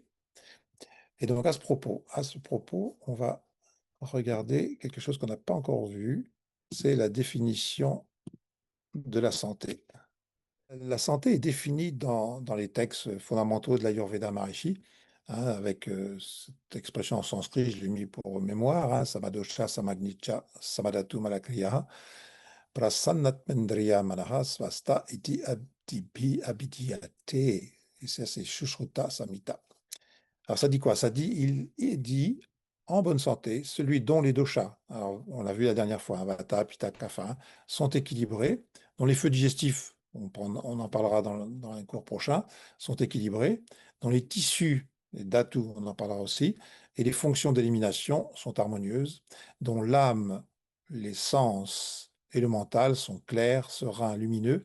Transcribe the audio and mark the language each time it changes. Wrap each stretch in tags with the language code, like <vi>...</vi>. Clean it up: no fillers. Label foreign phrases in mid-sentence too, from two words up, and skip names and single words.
<fr>Et donc, à ce propos, on va regarder quelque chose qu'on n'a pas encore vu, c'est la définition de la santé. La santé est définie dans les textes fondamentaux de l'Ayurveda Maharishi, hein, avec cette expression en sanskrit, je l'ai mis pour mémoire, hein,</fr> <sa>समदोष समाग्निश्च समधातु मलक्रिय प्रसन्नात्मेन्द्रिय मनः स्वस्थ इति अभिधीयते.</sa> <fr>Et ça, c'est Shushruta Samhita. Alors ça dit quoi? Ça dit, il dit en bonne santé, celui dont les doshas, alors on l'a vu la dernière fois, hein, Vata, Pitta, Kapha, hein, sont équilibrés, dont les feux digestifs, on en parlera dans un cours prochain, sont équilibrés, dont les tissus, les dhatu, on en parlera aussi, et les fonctions d'élimination sont harmonieuses, dont l'âme, les sens et le mental sont clairs, sereins, lumineux.</fr>